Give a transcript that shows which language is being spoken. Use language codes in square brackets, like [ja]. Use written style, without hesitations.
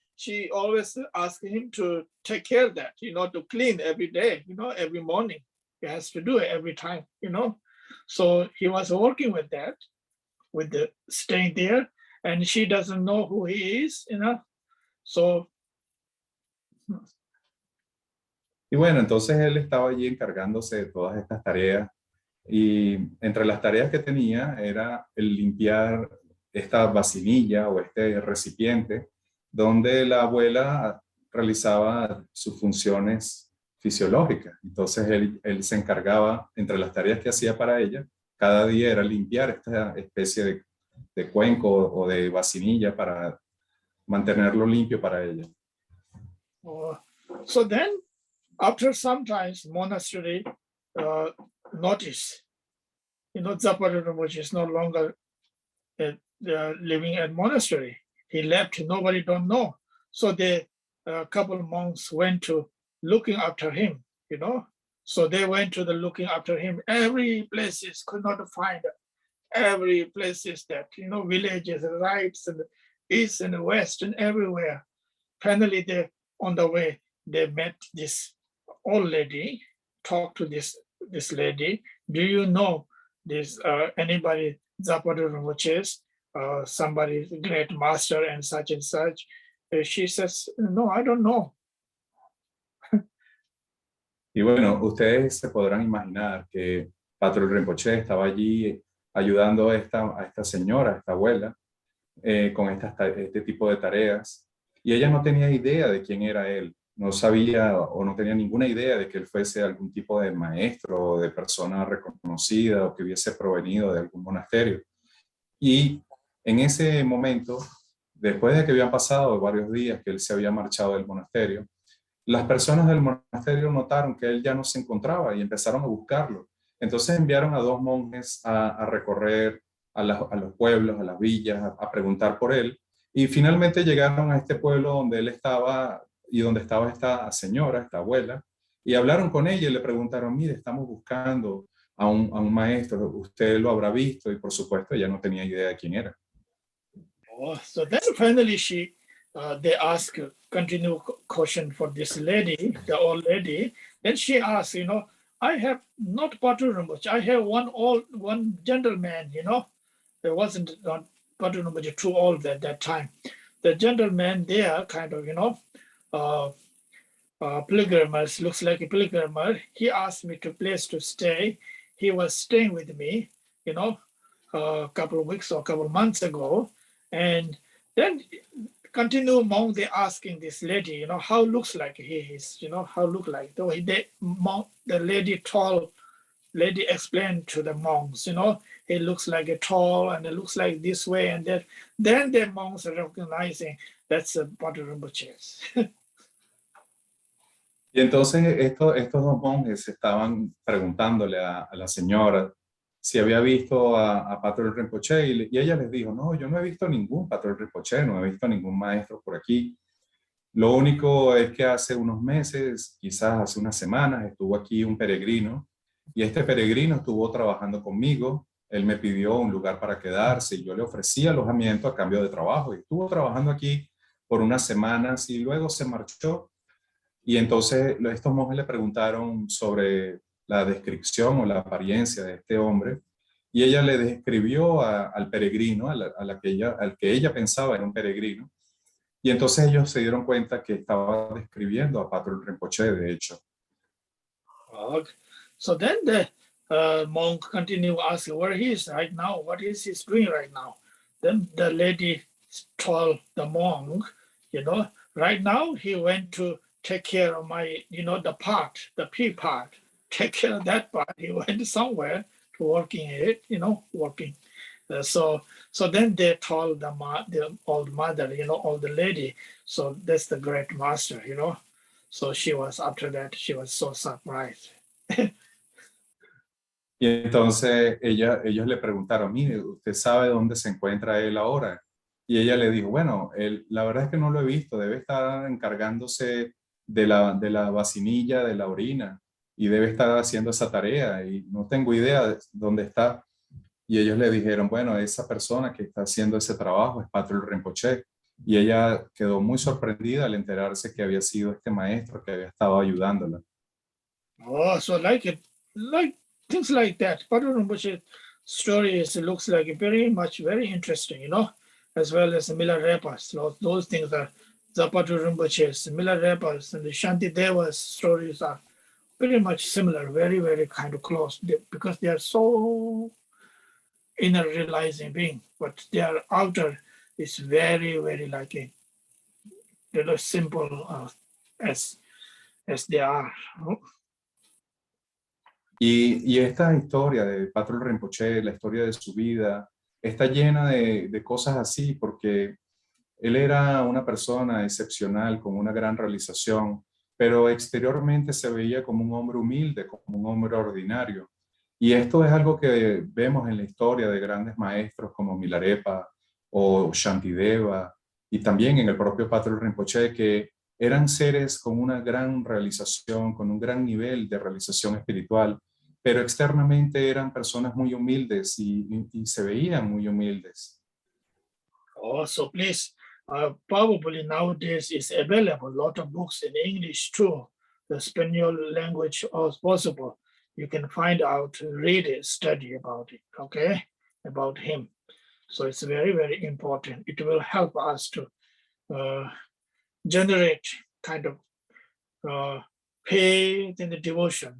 [en] She always asked him to take care of that, to clean every day, every morning. He has to do it every time, So he was working with that, with the staying there, and she doesn't know who he is, So. [es] Y bueno, entonces él estaba allí encargándose de todas estas tareas. Y entre las tareas que tenía era el limpiar esta vasinilla o este recipiente donde la abuela realizaba sus funciones fisiológicas. Entonces él se encargaba, entre las tareas que hacía para ella, cada día era limpiar esta especie de cuenco o de vasinilla para mantenerlo limpio para ella. [en] So then, after some times, monastery notice, Zapata Rinpoche is no longer living at monastery. He left, nobody don't know. So the couple of monks went to looking after him, So they went to the looking after him. Every places could not find every places that, villages, rights, and east and west and everywhere. Finally, on the way, they met this old lady, talked to this lady. Do you know this anybody Zapata Rinpoche, somebody great master and such? She says, no, I don't know. [es] Y bueno, ustedes se podrán imaginar que Patrul Rinpoche estaba allí ayudando a esta señora, a esta abuela, con este tipo de tareas. Y ella no tenía idea de quién era él. No sabía o no tenía ninguna idea de que él fuese algún tipo de maestro o de persona reconocida o que hubiese provenido de algún monasterio. Y en ese momento, después de que habían pasado varios días que él se había marchado del monasterio, las personas del monasterio notaron que él ya no se encontraba y empezaron a buscarlo. Entonces enviaron a 2 monjes a recorrer a los pueblos, a las villas, a preguntar por él. Y finalmente llegaron a este pueblo donde él estaba y donde estaba esta señora, esta abuela, y hablaron con ella y le preguntaron, mire, estamos buscando a un maestro, usted lo habrá visto, y por supuesto ella no tenía idea de quién era. [en] So then finally they asked continue question for this lady, the old lady. Then she asked, I have not Patrul Rinpoche, I have one gentleman, there wasn't Patrul Rinpoche too old at that time. The gentleman there kind of, pilgrimage, looks like a pilgrimer. He asked me to place to stay. He was staying with me. you know, a couple of weeks or a couple of months ago. And then continue monk, they asking this lady, you know, how looks like he is, you know, how look like. So the lady told, lady explained to the monks, you know, he looks like a tall and it looks like this way and that. Then the monks are recognizing that's a Patrul Rimpoche. [es] Y entonces estos dos monjes estaban preguntándole a la señora si había visto a Patrul Rinpoche y ella les dijo, no, yo no he visto ningún Patrul Rinpoche, no he visto ningún maestro por aquí. Lo único es que hace unos meses, quizás hace unas semanas, estuvo aquí un peregrino y este peregrino estuvo trabajando conmigo. Él me pidió un lugar para quedarse y yo le ofrecí alojamiento a cambio de trabajo y estuvo trabajando aquí por unas semanas y luego se marchó. Y entonces estos monjes le preguntaron sobre la descripción o la apariencia de este hombre y ella le describió al peregrino, al que ella pensaba era un peregrino. Y entonces ellos se dieron cuenta que estaba describiendo a Patrul Rinpoche, de hecho. [en] Okay. So then the monk continued asking where he is right now, what is he doing right now? Then the lady told the monk, you know, right now he went to take care of my, you know, the P part, take care of that part. He went somewhere to working it, you know, working. So then they told the old mother, you know, old lady, so that's the great master, you know. So she was, after that, she was so surprised. [es] Y entonces ellos le preguntaron, mire, ¿usted sabe dónde se encuentra él ahora? Y ella le dijo, bueno, la verdad es que no lo he visto, debe estar encargándose de la vacinilla, de la orina, y debe estar haciendo esa tarea, y no tengo idea de dónde está. Y ellos le dijeron, bueno, esa persona que está haciendo ese trabajo es Patrul Rinpoche. Y ella quedó muy sorprendida al enterarse que había sido este maestro que había estado ayudándola. [en] Oh, so like things like that. Patrul Rinpoche story looks like very interesting, you know, as well as the Milarepas. Those things are the Patrul Rinpoche's, Milarepas and the Shantideva's stories are pretty much similar, very, very kind of close because they are so inner realizing being, but their outer is very, very like a little simple as they are. [es] Y esta historia de Patrul Rinpoche, la historia de su vida, está llena de cosas así porque él era una persona excepcional, con una gran realización, pero exteriormente se veía como un hombre humilde, como un hombre ordinario. Y esto es algo que vemos en la historia de grandes maestros como Milarepa o Shantideva y también en el propio Patrul Rinpoche, que eran seres con una gran realización, con un gran nivel de realización espiritual, pero externamente eran personas muy humildes y se veían muy humildes. [en] Oh, so please, probably nowadays is available a lot of books in English too. The Spanish language is possible. You can find out, read it, study about it, okay, about him. So it's very, very important. It will help us to generate kind of faith in the devotion.